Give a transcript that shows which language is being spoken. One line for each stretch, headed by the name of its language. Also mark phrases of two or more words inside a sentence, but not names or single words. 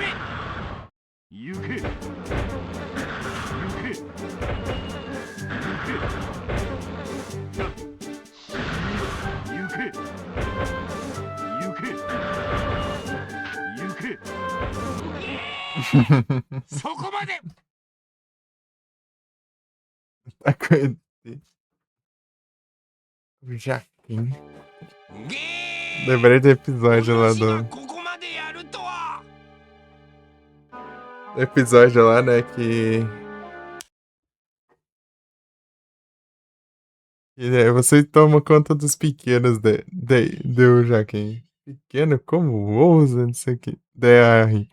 Japanese: 行け。行け。行け。行け。行け。行け。そこまで
Portuguese: Tá com ele. O Jaquim. Lembrei do episódio lá do.
Japanese: ここまでやるとは。
Portuguese: Do episódio lá, né? Que você toma conta dos pequenos do Jaquim. Pequeno? Como ousa? Não sei o que. DR.